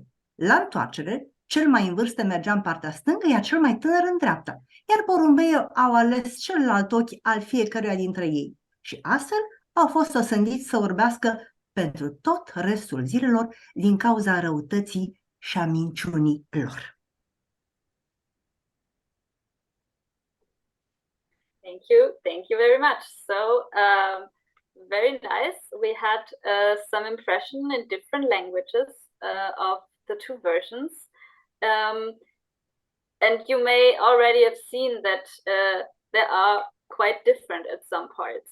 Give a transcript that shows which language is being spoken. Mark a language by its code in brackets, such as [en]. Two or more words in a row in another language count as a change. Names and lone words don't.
[ro] La întoarcere, cel mai în vârstă mergea în partea stângă, iar cel mai tânăr în dreapta, iar porumbeii au ales celălalt ochi al fiecăruia dintre ei. Și astfel au fost osândiți să urbească pentru tot restul zilelor din cauza răutății și a minciunii lor. [en] Thank you very much. So, very nice. We had some impression in different languages of the two versions. And you may already have seen that they are quite different at some parts.